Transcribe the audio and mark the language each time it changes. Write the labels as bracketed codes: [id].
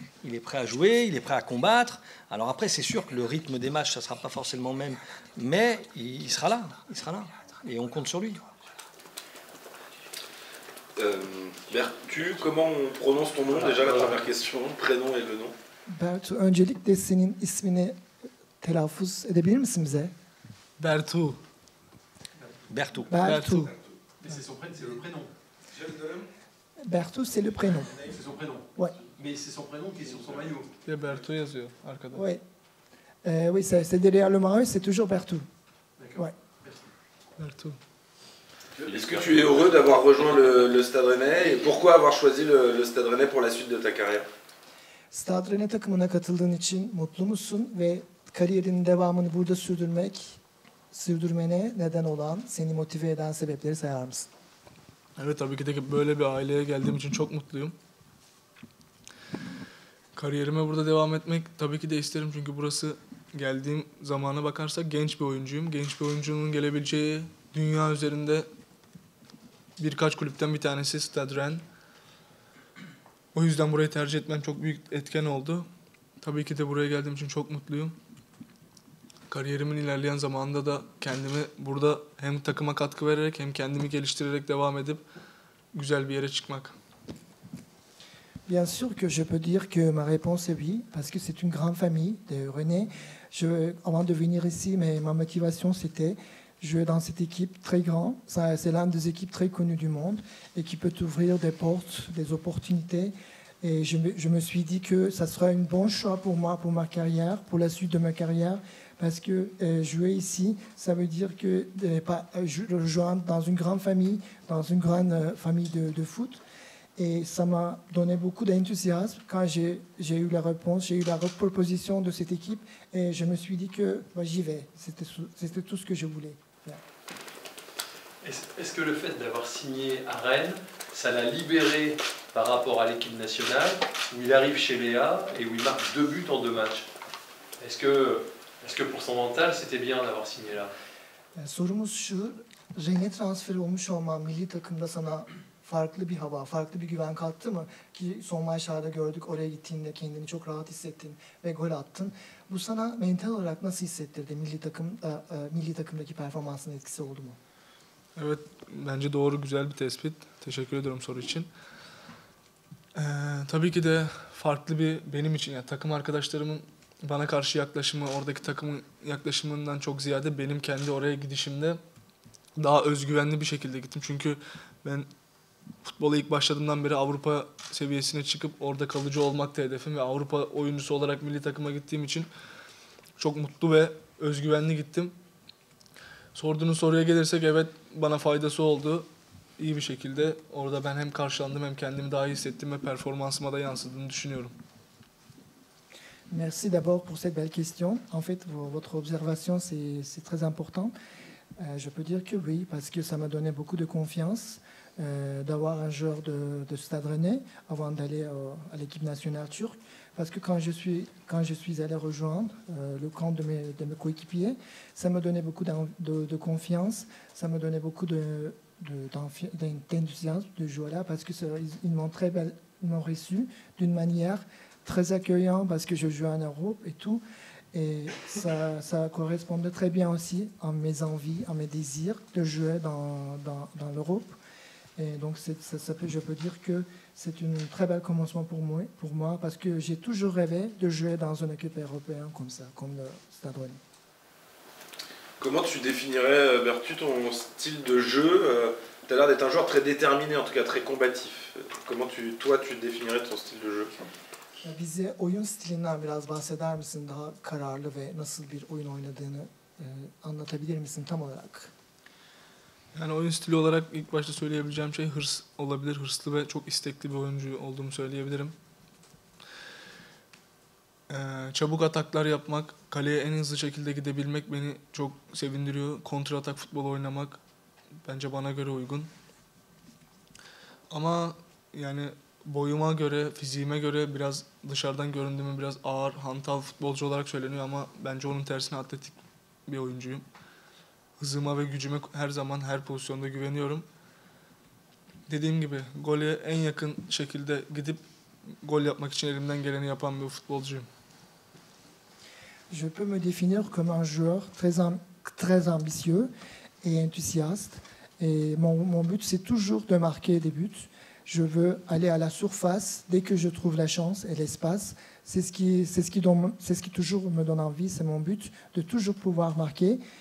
[fr] Il est prêt à jouer, il est prêt à combattre. Alors après, c'est sûr que le rythme des matchs, ça ne sera pas forcément le même. Mais il sera là. Et on compte sur lui. Bertu, comment on prononce ton nom déjà, la première question, prénom et le nom? [tr] Bertu, öncelikle senin ismini telaffuz edebilir misin bize? [fr] Bertu. Mais c'est le prénom. Bertu, c'est le prénom. C'est son prénom. Ouais. Mais c'est son prénom qui est sur son maillot. [tr] Bertu yazıyor arkada. [fr] Oui. Oui, c'est derrière le maillot, c'est toujours Bertu. D'accord. Ouais. Bertu. Est-ce que tu es heureux d'avoir rejoint le Stade Rennais et pourquoi avoir choisi le Stade Rennais pour la suite de ta carrière? [tr] Stade Rennais takımına katıldığın için mutlu musun ve kariyerinin devamını burada sürdürmene neden olan, seni motive eden sebepleri sayar mısın? Evet, tabii ki de böyle bir aileye geldiğim için çok mutluyum. Kariyerime burada devam etmek tabii ki de isterim çünkü burası, geldiğim zamana bakarsak, genç bir oyuncuyum. Genç bir oyuncunun gelebileceği dünya üzerinde birkaç kulüpten bir tanesi Stade Rennes. O yüzden burayı tercih etmem çok büyük etken oldu. Tabii ki de buraya geldiğim için çok mutluyum. Kariyerimin ilerleyen zamanında da kendimi burada hem takıma katkı vererek hem kendimi geliştirerek devam edip güzel bir yere çıkmak. [fr] Bien sûr que je peux dire que ma réponse est oui, parce que c'est une grande famille de Rennais. Avant de venir ici, ma motivation c'était jouer dans cette équipe très grande. C'est l'une des équipes très connues du monde et qui peut ouvrir des portes, des opportunités. Et je me suis dit que ça sera un bon choix pour moi, pour ma carrière, pour la suite de ma carrière, parce que jouer ici, ça veut dire que rejoindre dans une grande famille, dans une grande famille de foot. Et ça m'a donné beaucoup d'enthousiasme quand j'ai eu la réponse, j'ai eu la proposition de cette équipe et je me suis dit que j'y vais. C'était tout ce que je voulais faire. Est-ce que le fait d'avoir signé à Rennes, ça l'a libéré par rapport à l'équipe nationale, où il arrive chez Léa et où il marque 2 buts en 2 matchs? Est-ce que pour son mental, c'était bien d'avoir signé là? [tr] Sorumuz şu, Rennes'e transfer olmuş olman milli takımda sana farklı bir hava, farklı bir güven kattı mı? Ki son maçlarda gördük, oraya gittiğinde kendini çok rahat hissettin ve gol attın. Bu sana mental olarak nasıl hissettirdi? Milli takımdaki performansın etkisi oldu mu? Evet, bence doğru, güzel bir tespit. Teşekkür ediyorum soru için. Tabii ki de farklı bir benim için, yani takım arkadaşlarımın bana karşı yaklaşımı, oradaki takımın yaklaşımından çok ziyade benim kendi oraya gidişimde daha özgüvenli bir şekilde gittim. Çünkü ben futbola ilk başladığımdan beri Avrupa seviyesine çıkıp orada kalıcı olmak da hedefim ve Avrupa oyuncusu olarak milli takıma gittiğim için çok mutlu ve özgüvenli gittim. Sorduğunuz soruya gelirsek, evet, bana faydası oldu. İyi bir şekilde orada ben hem karşılandım hem kendimi daha iyi hissettim ve performansıma da yansıdığını düşünüyorum. [fr] Merci d'abord pour cette belle question. En fait, votre observation, c'est très important. Je peux dire que oui, parce que ça m'a donné beaucoup de confiance d'avoir un joueur de Stade Rennais avant d'aller à l'équipe nationale turque. Parce que quand je suis allé rejoindre le camp de mes coéquipiers, ça me donnait beaucoup de confiance, ça me donnait beaucoup d'enthousiasme de jouer là, parce qu'ils m'ont reçu d'une manière très accueillante, parce que je jouais en Europe et tout. Et ça correspondait très bien aussi à mes envies, à mes désirs de jouer dans l'Europe. Et donc je peux dire que c'est un très bel commencement pour moi parce que j'ai toujours rêvé de jouer dans une équipe européenne comme ça, comme le Stade Rennais. Comment tu définirais, Bertu, ton style de jeu? Tu as l'air d'être un joueur très déterminé, en tout cas très combatif. Comment toi, tu définirais ton style de jeu? [tr] Bize oyun stilinden biraz bahseder misin? Daha kararlı ve nasıl bir oyun oynadığını anlatabilir misin tam olarak? Yani oyun stili olarak ilk başta söyleyebileceğim şey hırs olabilir. Hırslı ve çok istekli bir oyuncu olduğumu söyleyebilirim. Çabuk ataklar yapmak, kaleye en hızlı şekilde gidebilmek beni çok sevindiriyor. Kontra atak futbolu oynamak bence bana göre uygun. Ama yani boyuma göre, fiziğime göre biraz dışarıdan göründüğümü biraz ağır, hantal futbolcu olarak söyleniyor ama bence onun tersine atletik bir oyuncuyum. Hızıma ve gücüme her zaman her pozisyonda güveniyorum. Dediğim gibi gole en yakın şekilde gidip gol yapmak için elimden geleni yapan bir futbolcuyum. [fr] Je peux me définir comme un joueur très ambitieux et enthousiaste. Et mon but, c'est toujours de marquer des buts. Je veux aller à la surface dès que je trouve la chance et l'espace. C'est ce qui toujours me donne envie, c'est mon but, de toujours pouvoir marquer.